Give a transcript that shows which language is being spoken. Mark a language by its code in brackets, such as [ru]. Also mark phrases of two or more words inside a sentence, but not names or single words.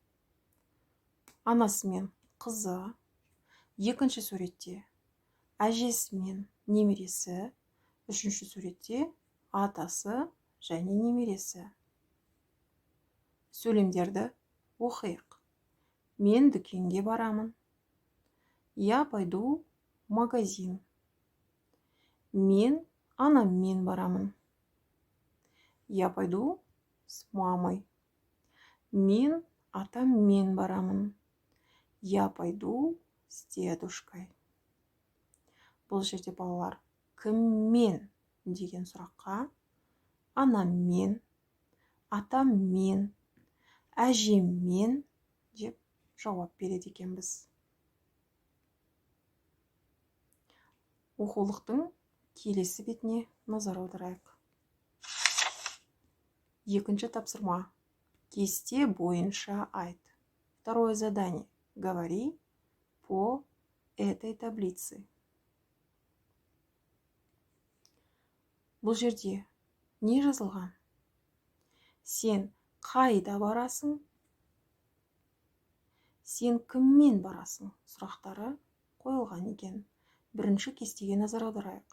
[kk] Анасы мен қызы. Екінші суретте әжесі мен немересі. Үшінші суретте атасы және немересі. Сөйлемдерді оқиық. Мен дүкенге барамын. [ru] Я пойду в магазин. [kk] Мен анаммен барамын. [ru] Я пойду с мамой. [kk] Мен атаммен барамын. [ru] Я пойду с дедушкой. [kk] Бұл жерде балалар кіммен деген сұраққа анаммен, атаммен, әжеммен деп жауап береді екенбіз. Оқулықтың келесі бетіне назар аударайық. Екінші тапсырма. Кесте бойынша айт. [ru] Второе задание. Говори по этой таблице. [kk] Бұл жерде не жазылған? Сен қайда барасың? Сен кіммен барасың? Сұрақтары қойылған екен. Бірінші кестеге назар аударайық.